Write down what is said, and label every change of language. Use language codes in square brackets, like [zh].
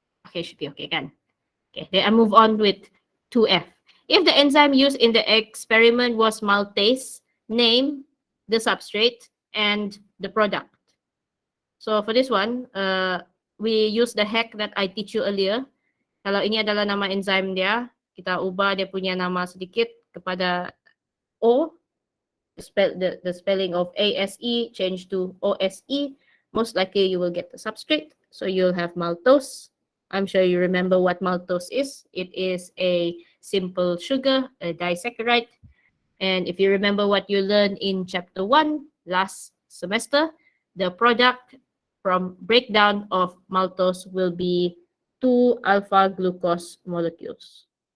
[en] Okay, should be okay kan? Okay, then I move on with 2F. If the enzyme used in the experiment was maltase, name the substrate and the product. So for this one, we use the hack that I teach you earlier. [ms] Kalau ini adalah nama enzyme dia, kita ubah dia punya nama sedikit kepada O. [en] The spelling of ASE change to OSE. Most likely you will get the substrate. So you'll have maltose. I'm sure you remember what maltose is. It is a simple sugar, a disaccharide. And if you remember what you learned in chapter 1 last semester, the product from breakdown of maltose will be 2 alpha glucose molecules.